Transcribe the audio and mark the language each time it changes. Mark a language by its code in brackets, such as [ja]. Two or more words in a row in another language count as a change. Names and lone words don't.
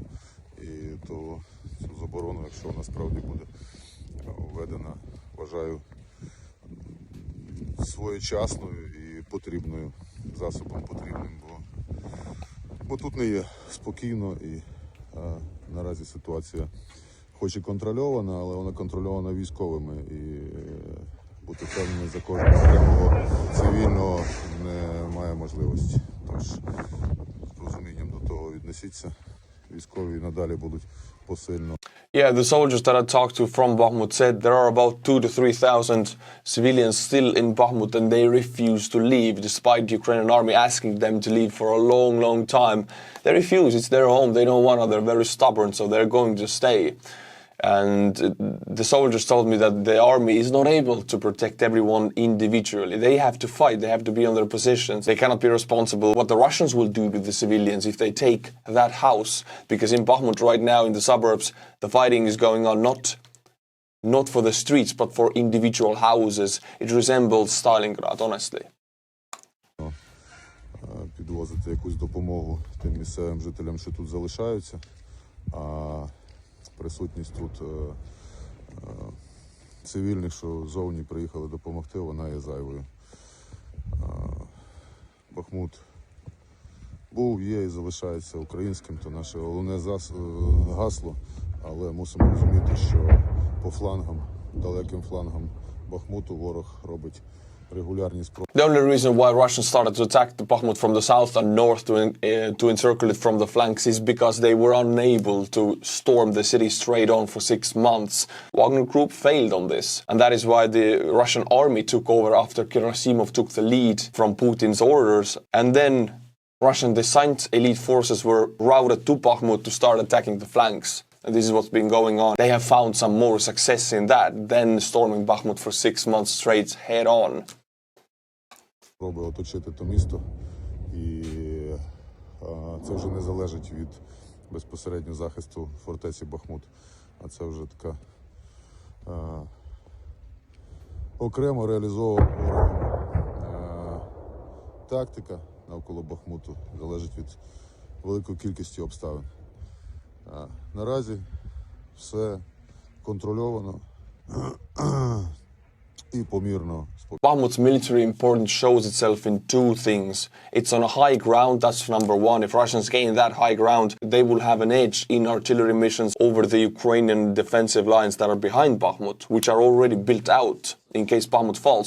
[uk] І то цю заборону, якщо вона справді буде введена, вважаю своєчасною і потрібною, засобом потрібним, бо тут не є спокійно і наразі ситуація хоч і контрольована, але вона контрольована військовими і бути впевнений за кожного окремого цивільного немає можливості. Тож з розумінням до того віднесіться, військові надалі будуть посильно. [en] Yeah, the soldiers that I talked to from Bakhmut said there are about 2,000 to 3,000 civilians still in Bakhmut and they refuse to leave despite the Ukrainian army asking them to leave for a long, long time. They refuse, it's their home, they don't want to, they're very stubborn, so they're going to stay. And the soldiers told me that the army is not able to protect everyone individually. They have to fight, they have to be on their positions. They cannot be responsible what the Russians will do with the civilians if they take that house. Because in Bakhmut right now, in the suburbs, the fighting is going on not for the streets, but for individual houses. It resembles Stalingrad, honestly. [uk] Підвозити якусь допомогу тим місцевим жителям, що тут залишаються. Присутність тут цивільних, що зовні приїхали допомогти, вона є зайвою. Бахмут був, є і залишається українським, то наше головне гасло, але мусимо розуміти, що по флангам, далеким флангам Бахмуту ворог робить регулярні спроби. [en] The only reason why Russians started to attack the Bakhmut from the south and north to encircle it from the flanks is because they were unable to storm the city straight on for 6 months. Wagner Group failed on this, and that is why the Russian army took over after Gerasimov took the lead from Putin's orders, and then Russian designed elite forces were routed to Bakhmut to start attacking the flanks. And this is what's been going on. They have found some more success in that than storming Bakhmut for 6 months straight head on. [uk] Спроби оточити то місто, і це вже не залежить від безпосередньо захисту фортеці Бахмут, а це вже така окремо реалізована тактика навколо Бахмуту, залежить від великої кількості обставин. Наразі все контрольовано і помірно. [en] Bakhmut's military importance shows itself in two things. It's on a high ground, that's number one. If Russians gain that high ground, they will have an edge in artillery missions over the Ukrainian defensive lines that are behind Bakhmut, which are already built out in case Bakhmut falls.